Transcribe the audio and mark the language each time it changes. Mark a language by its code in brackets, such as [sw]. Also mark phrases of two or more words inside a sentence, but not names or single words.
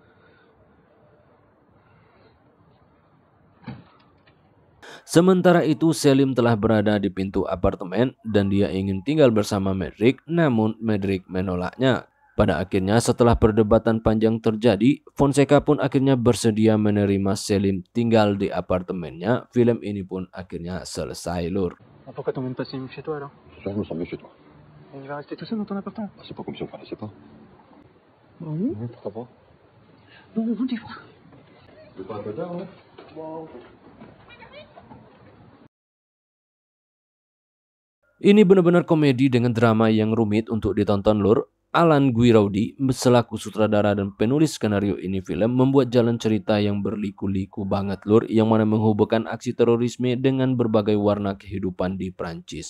[id] Sementara itu Selim telah berada di pintu apartemen dan dia ingin tinggal bersama Medrick, namun Medrick menolaknya. Pada akhirnya setelah perdebatan panjang terjadi, Fonseca pun akhirnya bersedia menerima Selim tinggal di apartemennya. Film ini pun akhirnya selesai, Lur. [fr] Pourquoi t'emmènes pas Céline chez toi alors? je me sens mieux chez toi. Il va rester tout seul dans ton appartement? C'est pas comme si on connaissait pas. Oui. Pourquoi pas? Non, mais vous des fois. C'est pas un peu tard, ouais? [id] Ini benar-benar komedi dengan drama yang rumit untuk ditonton, Lur. Alan Guiraudi selaku sutradara dan penulis skenario ini film membuat jalan cerita yang berliku-liku banget lur, yang mana menghubungkan aksi terorisme dengan berbagai warna kehidupan di Prancis.